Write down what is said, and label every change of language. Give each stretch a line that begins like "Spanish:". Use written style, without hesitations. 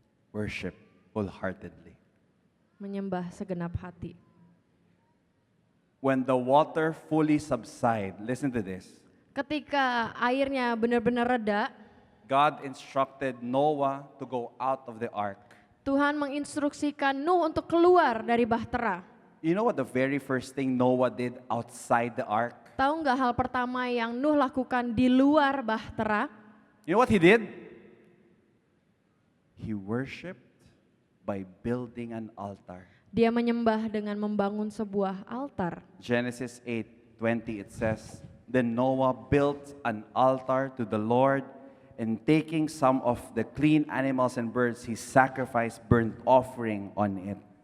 English: Worship wholeheartedly.
Indonesian: Menyembah segenap hati.
English: When the water fully subside, listen to this.
Indonesian: Ketika airnya benar-benar reda,
English: God instructed Noah to go out of the ark.
Indonesian: Tuhan menginstruksikan Nuh untuk keluar dari bahtera.
English: You know what the very first thing Noah did outside the ark?
Indonesian: Tahu nggak hal pertama yang Nuh lakukan di luar bahtera?
English: You know what he did? He worshipped by building an altar.
Indonesian: Dia menyembah dengan membangun sebuah altar.
English: Genesis 8:20 it says, Then Noah built an altar to the Lord, and taking some of the clean animals and birds, he sacrificed burnt offering on it.